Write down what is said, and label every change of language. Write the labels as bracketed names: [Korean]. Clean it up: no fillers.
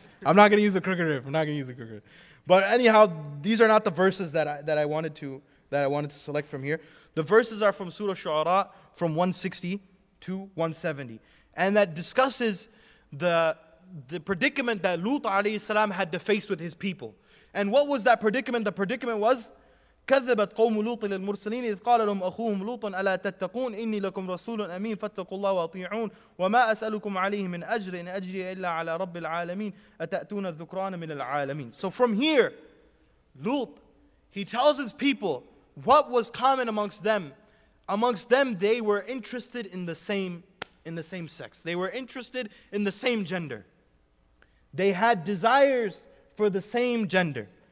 [English] I'm not going to use the crooked rib. But anyhow, these are not the verses that I wanted to select from here. The verses are from Surah Shu'ara, from 160 to 170. And that discusses the the predicament that Lut alayhi salam had to face with his people. And what was that predicament? The predicament was [Arabic] كذبت قوم لوط للمرسلين إذ قال لهم أخوهم لوط ألا تتقون إني لكم رسول أمين فاتقوا الله وأطيعون وما أسألكم عليه من أجر إن أجري إلا على رب العالمين أتأتون الذكران من العالمين. [English] So from here, Lut, he tells his people what was common amongst them. Amongst them, they were interested in the same sex. They were interested in the same gender. They had desires for the same gender.